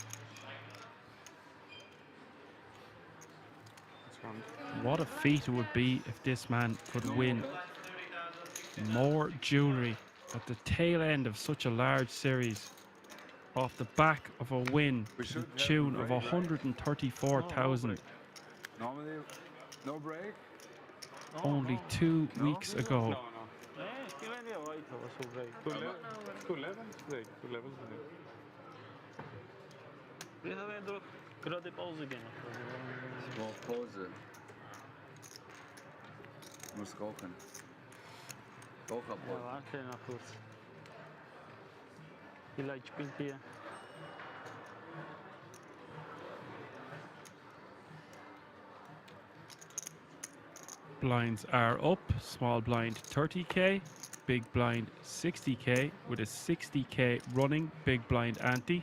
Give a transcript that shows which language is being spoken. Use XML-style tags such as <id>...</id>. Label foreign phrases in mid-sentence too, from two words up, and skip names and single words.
<en>What a feat it would be if this man could win more jewelry at the tail end of such a large series off the back of a win to the tune of 134,000. Normally, no break? Only 2 weeks ago. No. Two levels break. Vi har ändå gradig pauze gehen. Small Pause.</en> <de>Muss rauchen. Raucherpause. Ja, warte noch kurz. Vielleicht spielt ihr.</de> <en>Blinds are up, small blind 30K, big blind 60K with a 60K running big blind ante.</en>